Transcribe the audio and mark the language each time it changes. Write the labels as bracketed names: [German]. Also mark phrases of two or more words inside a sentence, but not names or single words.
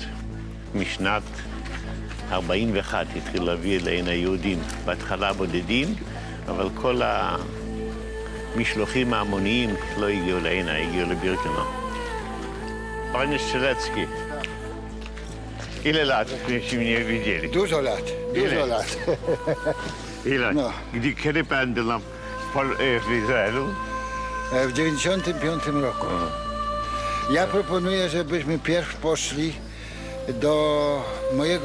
[Hebrew] משנת 41 התחיל להביא אלינו היהודים, בהתחלה בודדים, אבל כל המשלוחים ההמוניים לא הגיעו אלינו, הגיעו לבירקנאו. [Polish] Panie Strzelecki, ile lat myśmy nie widzieli? Dużo lat, dużo lat. Ile? No. Kiedy pan był w Izraelu? W 95 roku. Ja proponuję, żebyśmy pierw poszli do mojego biura, tam